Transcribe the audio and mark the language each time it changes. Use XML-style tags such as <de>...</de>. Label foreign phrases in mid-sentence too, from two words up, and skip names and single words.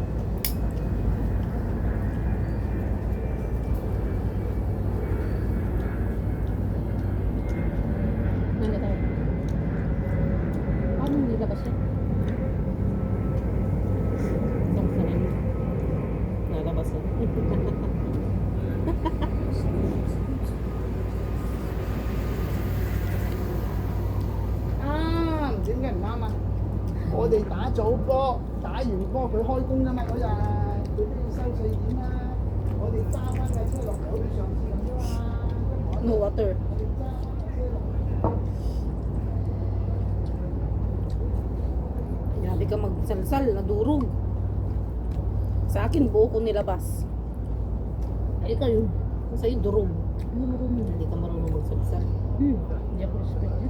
<tl>Ano tayo? Paano hindi labas yan? Itong kanin. Nalabas yan.</tl> <yue>點嘅唔啱啊！我哋打早波，打完波佢開工㗎嘛嗰日，佢都要收稅點啦。我哋揸翻架車落嚟，好似上次咁啫嘛。</yue> <en>No water.</en> <yue>我哋揸車落嚟。</yue> <tl>Grabe ka magsalsal, nadurog. Sa akin, buo ko nilabas. Ay, ikaw yun. Sa'yo, durog. Marunong yun. Hindi ka marunong magsalsal. Hindi ako respect yun.</tl>